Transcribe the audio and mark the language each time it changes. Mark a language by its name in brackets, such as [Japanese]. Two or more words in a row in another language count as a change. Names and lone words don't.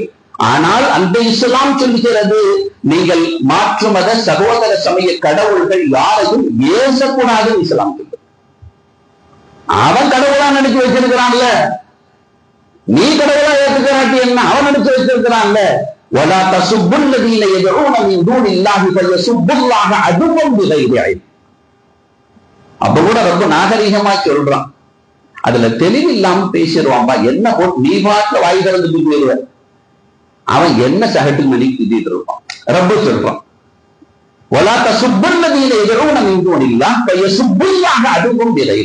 [Tamil] ஆனால் அந்த இஸ்லாம் சொல்கிறது, நீங்கள் மாற்று மத சகோதர சமய கடவுள்கள் யாரையும் ஏசக்கூடாது இஸ்லாம் சொல்லுது. அவன் கடவுளா நினைச்சு வச்சிருக்கிறான்ல, நீ கடவுளா ஏற்றுக்கிறாட்டி என்ன? அவன் நினைச்சு வச்சிருக்கிறான்ல. [Arabic] وَلَا تَسُبُّوا الَّذِينَ يَدْعُونَ مِن دُونِ اللَّهِ فَيَسُبُّوا اللَّهَ عَدُوًّا بِغَيْرِ عِلْمٍ. [Tamil] அப்ப கூட ரொம்ப நாகரீகமா சொல்றான். அதுல தெளிவு இல்லாம பேசிடுவான்பா. என்ன நீ பாட்டுல வாய் திறந்துட்டு போயிடுவ. அவன் என்ன சகட்டு மணி திட்டிட்டு இருப்பான். ரப்பு சொல்றான், அதுவும் விலை.